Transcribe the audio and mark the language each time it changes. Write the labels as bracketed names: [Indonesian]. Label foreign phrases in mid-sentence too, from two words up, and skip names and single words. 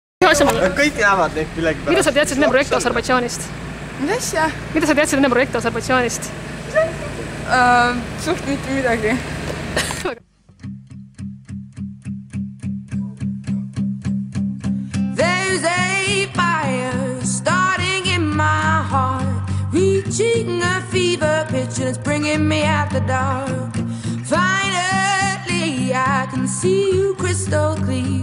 [Estonian] asja mulle? Kõik näevad neid millegi pärast. Mida sa teadsid enne projekti Aserbaidžaanist? Mis asja? Mida sa teadsid enne projekti Aserbaidžaanist? Suht mitte midagi. [English] There's a fire starting in my heart, reaching a fever pitch and it's bringing me out the dark. Finally I can see you crystal clear.